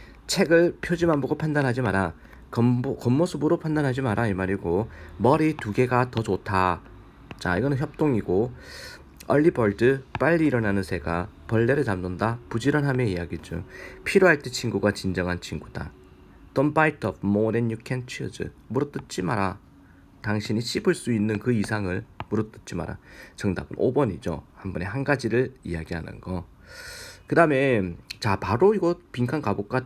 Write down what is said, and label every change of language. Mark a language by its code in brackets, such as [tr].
[ko] 책을 표지만 보고 판단하지 마라. 겉모습으로 판단하지 마라 이 말이고, 머리 두 개가 더 좋다. 자, 이거는 협동이고, 얼리벌드 빨리 일어나는 새가 벌레를 잡는다. 부지런함의 이야기죠. 필요할 때 친구가 진정한 친구다. [en] Don't bite off more than you can chew. [ko] 물어뜯지 마라. 당신이 씹을 수 있는 그 이상을 물어뜯지 마라. 정답은 5번이죠. 한 번에 한 가지를 이야기하는 거. 그 다음에 자 바로 이거 빈칸 가볼까?